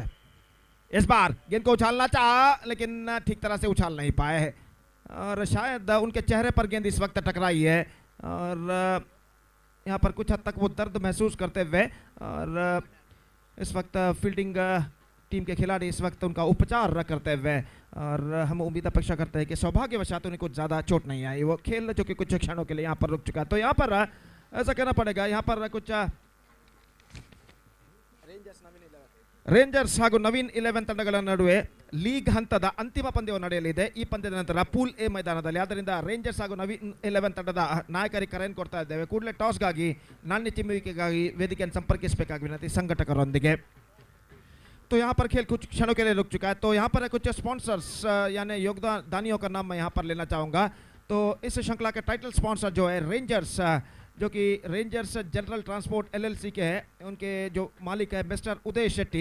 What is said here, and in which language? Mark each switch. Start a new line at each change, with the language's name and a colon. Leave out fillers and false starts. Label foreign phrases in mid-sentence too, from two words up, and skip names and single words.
Hindi: इस बार गेंद को उछालना चाहा लेकिन ठीक तरह से उछाल नहीं पाए और शायद उनके चेहरे पर गेंद इस वक्त टकराई है और यहाँ पर कुछ हद तक वो दर्द महसूस करते हुए और इस वक्त फील्डिंग टीम के खिलाड़ी इस वक्त उनका उपचार करते हुए, और हम उम्मीद अपेक्षा करते हैं कि सौभाग्यवशात उन्हें कुछ ज़्यादा चोट नहीं आई। वो खेल जो कि कुछ क्षणों के लिए यहाँ पर रुक चुका है। तो यहाँ पर ऐसा कहना पड़ेगा, यहाँ पर कुछ
Kannada: ರೇಂಜರ್ಸ್ ಹಾಗೂ ನವೀನ್ 11 ತಂಡಗಳ ನಡುವೆ ಲೀಗ್ ಹಂತದ ಅಂತಿಮ ಪಂದ್ಯವು ನಡೆಯಲಿದೆ. ಈ ಪಂದ್ಯದ ನಂತರ ಪೂಲ್ ಎ ಮೈದಾನದಲ್ಲಿ. ಆದ್ದರಿಂದ ರೇಂಜರ್ಸ್ ಹಾಗೂ ನವೀನ್ 11 ತಂಡದ ನಾಯಕರಿಗೆ ಕರೆಯನ್ನು ಕೊಡ್ತಾ ಇದ್ದೇವೆ. ಕೂಡಲೇ ಟಾಸ್ಗಾಗಿ ನಾಣ್ಯ ಚಿಮ್ಮುವಿಕೆಗಾಗಿ ವೇದಿಕೆಯನ್ನು ಸಂಪರ್ಕಿಸಬೇಕಾಗಿ ವಿನಂತಿ ಸಂಘಟಕರೊಂದಿಗೆ.
Hindi: तो यहाँ पर खेल कुछ क्षणों के लिए रुक चुका है. तो यहाँ पर कुछ स्पॉन्सर्स यानी योगदानियों का नाम मैं यहाँ पर लेना चाहूँगा. तो इस श्रृंखला के
English: title sponsor
Hindi: जो है रेंजर्स, जो कि रेंजर्स जनरल ट्रांसपोर्ट एलएलसी के हैं, उनके जो मालिक है मिस्टर उदय शेट्टी.